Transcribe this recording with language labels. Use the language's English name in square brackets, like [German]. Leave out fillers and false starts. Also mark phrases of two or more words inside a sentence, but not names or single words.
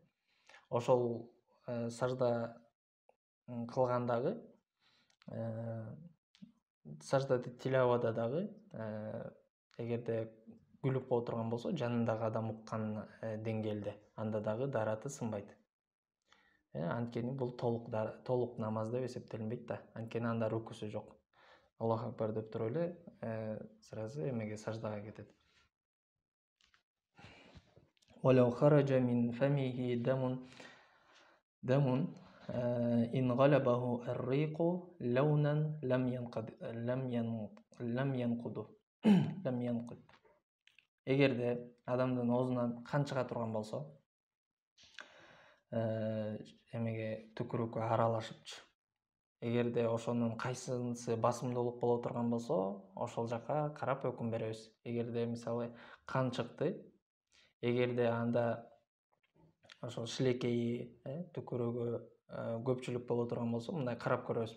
[Kyrgyz] Ошол сажда кылган дагы, сажда тилавада дагы эгерде күлүп кое турган болсо, жанындагы адам уккан деңгээлде, анда дагы дараты сынбайт. Анткени бул толук намаз деп эсептелинбейт да. Анткени анда рүкүсү жок. [Arabic] الله أكبر [Kyrgyz] деп туруп эле сразу эмеге саждага кетет. [Arabic] ولو خرج من فمه دم إن غلبه الريق لونا لم ينقض. [Kyrgyz] Эгерде адамдын оозунан кан чыга турган болсо, эмеге түкүрүккө аралашыпчы. Эгерде ошонун кайсынысы басымдуулук боло турган болсо, ошол жакка карап өкүм беребиз. Эгерде мисалы кан чыкты, эгерде анда ошол шилекейи, түкүрүгү көпчүлүк боло турган болсо, мындай карап көрөбүз.